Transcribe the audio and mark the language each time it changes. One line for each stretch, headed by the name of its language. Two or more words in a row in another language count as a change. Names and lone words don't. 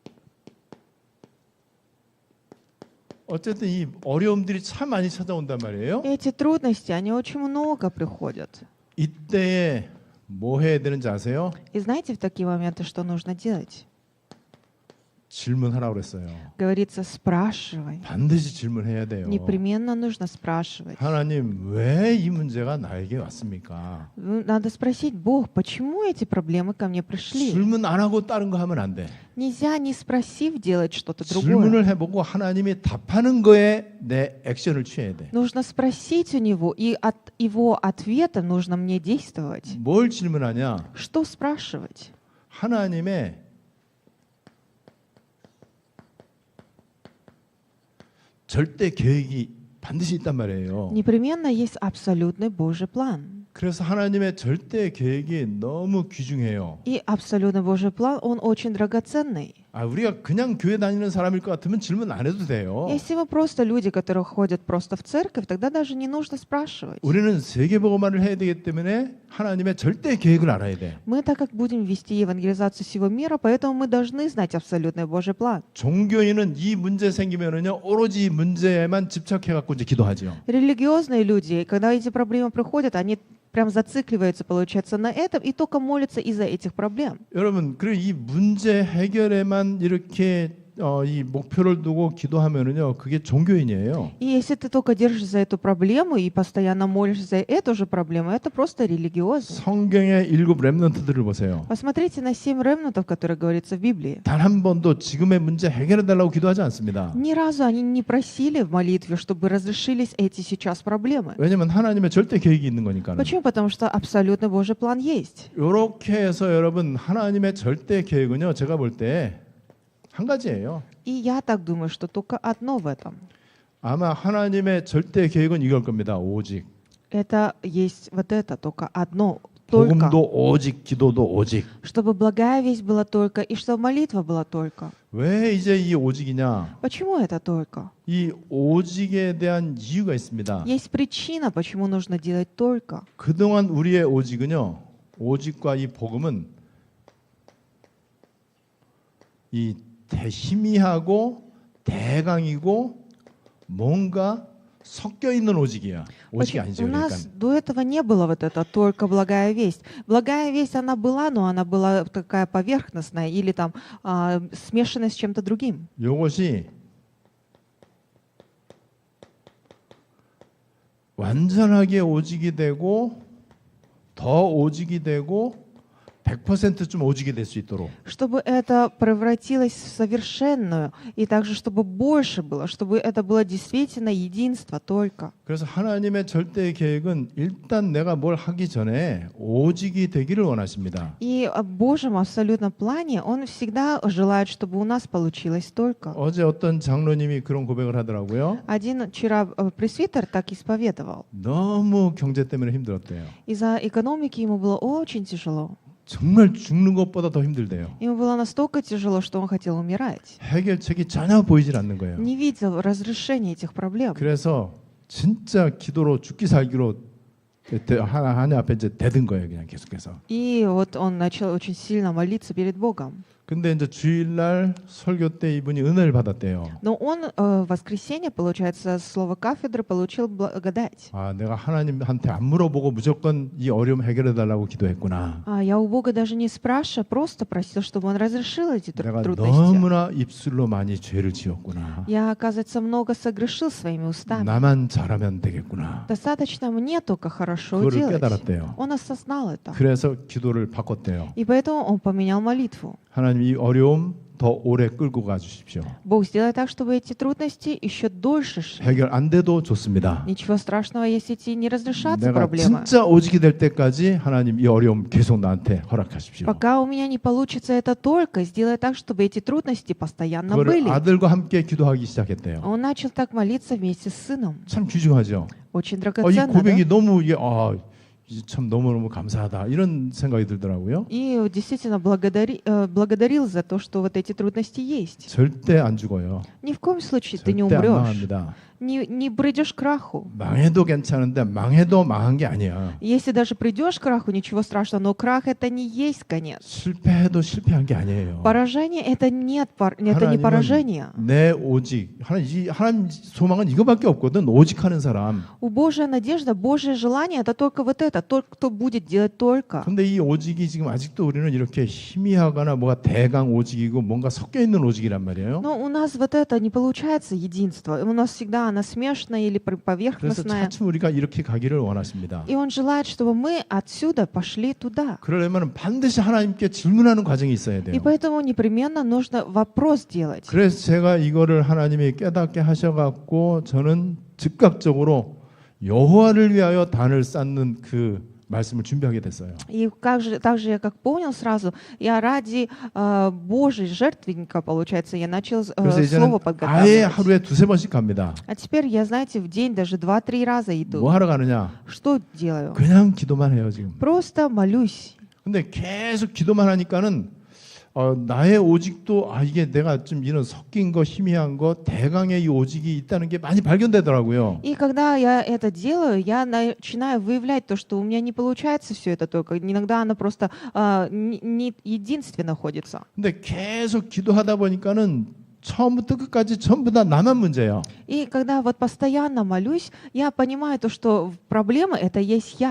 Korean: 어쨌든 이 어려움들이 참 많이 찾아온단 말이에요.
Russian: Эти трудности, они очень много приходят.
Korean: 이때에 뭐 해야 되는지 아세요?
Russian: И знаете, в такие моменты что нужно делать?
Korean: 질문하라고 그랬어요.
Russian: Говорится, спрашивай.
Korean: 반드시 질문해야 돼요.
Russian: Непременно нужно спрашивать.
Korean: 하나님, 왜 이 문제가 나에게 왔습니까?
Russian: Надо спросить, Бог, почему эти проблемы ко мне пришли?
Korean: 질문 안 하고 다른 거 하면 안 돼.
Russian: Нельзя, не спросив, делать что-то другое.
Korean: 질문을 해보고 하나님이 답하는 거에 내 액션을 취해야 돼.
Russian: Нужно спросить у него, и от его ответа нужно мне действовать.
Korean: 뭘 질문하냐?
Russian: Что спрашивать?
Korean: 하나님의 절대 계획이 반드시 있단 말이에요.
Russian: Непременно есть абсолютный Божий план.
Korean: 그래서 하나님의 절대 계획이 너무 귀중해요.
Russian: И абсолютный Божий план, он очень драгоценный.
Korean: 우리가 그냥 교회 다니는 사람일 것 같으면 질문 안 해도 돼요.
Russian: Если мы просто люди, которые ходят просто в церковь, тогда даже не нужно спрашивать.
Korean: 우리는 세계복음화를 해야 되기 때문에 하나님의 절대 계획을 알아야 돼.
Russian: Мы, так как будем вести евангелизацию всего мира, поэтому мы должны знать абсолютный Божий план.
Korean: 종교인은 이 문제 생기면은요 오로지 문제에만 집착해 갖고 이제 기도하죠.
Russian: Религиозные люди, когда эти проблемы приходят, они прям зацикливаются, получается, на этом и только молятся из-за этих проблем.
Korean: 여러분, 그리고 이 문제 해결에만 이렇게 이 목표를 두고 기도하면은요 그게 종교인이에요.
Russian: И если ты только держишь за эту проблему и постоянно молишься за эту же проблему, это просто религиозно.
Korean: 성경의 7 렘넌트들을 보세요.
Russian: Посмотрите на 7 ремнантов, которые говорится в Библии.
Korean: 단 한 번도 지금의 문제 해결해 달라고 기도하지 않습니다.
Russian: Ни разу они не просили в молитве, чтобы разрешились эти сейчас проблемы.
Korean: 왜냐하면 하나님의 절대 계획이 있는 거니까요.
Russian: Почему? Потому что абсолютно Божий план есть.
Korean: 이렇게 해서 여러분 하나님의 절대 계획은요 제가 볼 때 한 가지예요.
Russian: И я так думаю, что только одно в этом.
Korean: 아마 하나님의 절대 계획은 이걸 겁니다. 오직
Russian: Это есть вот это, только одно, только.
Korean: 복음도 오직 기도도 오직.
Russian: Чтобы благая весть была только, и чтобы молитва была только.
Korean: 왜 이제 이 오직이냐?
Russian: Почему это только?
Korean: 이 오직에 대한 이유가 있습니다.
Russian: Есть причина, почему нужно делать только.
Korean: 그동안 우리의 오직은요. 오직과 이 복음은 이 희미하고 대강이고 뭔가 섞여 있는 오직이야. 오직이 아니죠.
Russian: У
Korean: 그러니까.
Russian: нас до этого не было вот это только благая весть. Благая весть, она была, но она была такая поверхностная или там смешанная с чем-то другим.
Korean: 이것이 완전하게 오직이 되고 더 오직이 되고 100%좀 오직이 될 수 있도록.
Russian: Чтобы это превратилось в совершенную, и также, чтобы больше было, чтобы это было действительно единство только.
Korean: 그래서 하나님의 절대 계획은 일단 내가 뭘 하기 전에 오직이 되기를 원하십니다.
Russian: И в Божьем абсолютном плане Он всегда желает, чтобы у нас получилось только.
Korean: 어제 어떤 장로님이 그런 고백을 하더라고요.
Russian: Один вчера пресвитер так исповедовал.
Korean: 너무 경제 때문에 힘들었대요.
Russian: Из-за экономики ему было очень тяжело.
Korean: 정말 죽는 것보다 더 힘들대요.
Russian: Ему было настолько тяжело, что он хотел умирать.
Korean: 해결책이 전혀 보이질 않는 거예요.
Russian: Не видел разрешения этих проблем.
Korean: 그래서 진짜 기도로 죽기 살기로 하나님 앞에 이제 대든 거예요, 그냥 계속해서.
Russian: И вот он начал очень сильно молиться перед Богом.
Korean: 근데 이제 주일날 설교 때 이분이 은혜를 받았대요.
Russian: Но он в воскресенье, получается, слово кафедры получил благодать.
Korean: 아, 내가 하나님한테 안 물어보고 무조건 이 어려움 해결해 달라고 기도했구나.
Russian: Я у Бога даже не спрашивая, просто просил, чтобы Он разрешил эти
Korean: 내가
Russian: трудности.
Korean: 너무나 입술로 많이 죄를 지었구나.
Russian: Я, оказывается, много согрешил своими устами.
Korean: 나만 잘하면 되겠구나.
Russian: Достаточно мне только хорошо
Korean: 그거를
Russian: делать.
Korean: 깨달았대요.
Russian: Он осознал это.
Korean: 그래서 기도를 바꿨대요.
Russian: И поэтому он поменял молитву.
Korean: 하나님 이 어려움 더 오래 끌고 가 주십시오.
Russian: Бог, сделай так, чтобы эти трудности еще дольше шли.
Korean: 해결 안 돼도 좋습니다.
Russian: Ничего страшного, если эти не разрешатся
Korean: 내가
Russian: проблемы.
Korean: 진짜 오직이 될 때까지 하나님 이 어려움 계속 나한테 허락하십시오.
Russian: Пока у меня не получится это только, сделай так, чтобы эти трудности постоянно
Korean: 그거를
Russian: были.
Korean: 아들과 함께 기도하기 시작했대요.
Russian: Он начал так молиться вместе с сыном.
Korean: 참 귀중하죠.
Russian: Очень
Korean: 이
Russian: драгоценно, да?
Korean: 고백이 너무 이게 참 너무너무 감사하다 이런 생각이 들더라고요.
Russian: И действительно благодарил за то, что вот эти трудности есть.
Korean: 절대 안 죽어요.
Russian: Ни в коем случае ты не
Korean: 절대 안
Russian: умрешь,
Korean: 망합니다.
Russian: не придешь к краху.
Korean: 망해도 괜찮은데 망해도 망한 게 아니야.
Russian: Если даже придешь к краху, ничего страшного, но крах это не есть конец.
Korean: 실패해도 실패한 게 아니에요.
Russian: Поражение это это не поражение.
Korean: 내 오직 하나님 소망은 이거밖에 없거든. 오직하는 사람.
Russian: У Божья надежда, Божье желание это только вот это, тот, кто будет делать только.
Korean: 근데 이 오직이 지금 아직도 우리는 이렇게 희미하거나 뭐가 대강 오직이고 뭔가 섞여 있는 오직이란 말이에요.
Russian: Но у нас вот это не получается единство. У нас всегда она смешанная или
Korean: 그래서
Russian: поверхностная.
Korean: 차츰 우리가 이렇게 가기를 원하십니다.
Russian: И Он желает, чтобы мы отсюда пошли туда.
Korean: 그러려면 반드시 하나님께 질문하는 과정이 있어야
Russian: И
Korean: 돼요.
Russian: поэтому непременно нужно вопрос делать.
Korean: 그래서 제가 이거를 하나님이 깨닫게 하셔갖고 저는 즉각적으로 여호와를 위하여 단을 쌓는 그 말씀을 준비하게 됐어요.
Russian: И также я как понял сразу, я ради Божьей жертвенника, получается, я начал
Korean: 그래서 이제는
Russian: слово
Korean: 아예
Russian: подготавливать.
Korean: 하루에 2-3번씩 갑니다.
Russian: А теперь я, знаете, в день даже 2-3 раза иду.
Korean: 뭐 하러 가느냐?
Russian: Что делаю?
Korean: 그냥 기도만 해요 지금.
Russian: Просто молюсь.
Korean: 근데 계속 기도만 하니까는 나의 오직도 이게 내가 좀 이런 섞인 거 희미한 거 대강의 이 오직이 있다는 게 많이 발견되더라고요.
Russian: И когда я это делаю, я начинаю выявлять то, что у меня не получается все это только. Иногда оно просто не единственно находится.
Korean: 근데 계속 기도하다 보니까는 처음부터 끝까지 전부 다 나만 문제예요.
Russian: И когда вот постоянно молюсь, я понимаю то, что проблема это есть я.